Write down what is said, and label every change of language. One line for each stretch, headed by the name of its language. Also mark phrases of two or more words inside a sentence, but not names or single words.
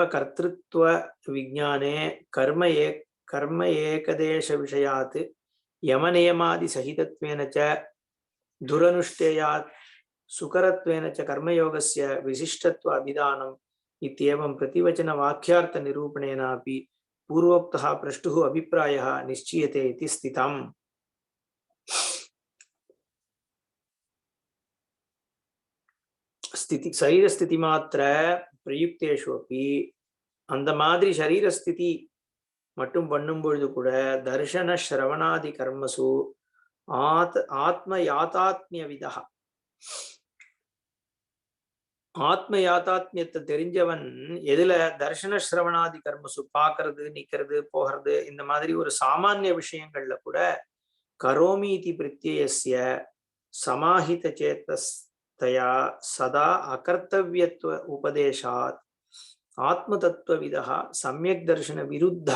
Sanskrit: कर्तृत्व विज्ञाने कर्म एकदेश विषयात् यमनियमादि सहितत्वेन च दुरनुष्ठेयात् सुकरत्वेन च कर्मयोगस्य विशिष्टत्व अभिधानम् इत्येवं प्रतिवचन वाक्यार्थ निरूपणेनापि पूर्वोक्तः प्रष्टुः अभिप्रायः निश्चीयते इति स्थितम्। स्थिति शरीर स्थिति मात्र प्रयुक्तेषु अपि
Tamil: அந்த மாதிரி
Sanskrit: शरीर स्थिति
Tamil: மட்டும் பண்ணும் பொழுது கூட
Sanskrit: दर्शन श्रवणादि कर्मसु आत्म याथात्म्य विदा
Tamil: ஆத்ம யாதாத்மியத்தை தெரிஞ்சவன் எதுல
Sanskrit: दर्शन श्रवणादि कर्मसु
Tamil: பாக்குறது நிக்கிறது போகிறது இந்த மாதிரி ஒரு சாமானிய விஷயங்கள்ல கூட
Sanskrit: करोमि इति प्रत्ययस्य समाहित चेतस्तया सदा अकर्तव्यत्व उपदेशात् आत्म तत्त्व विदा सम्यक् दर्शन विरुद्धा.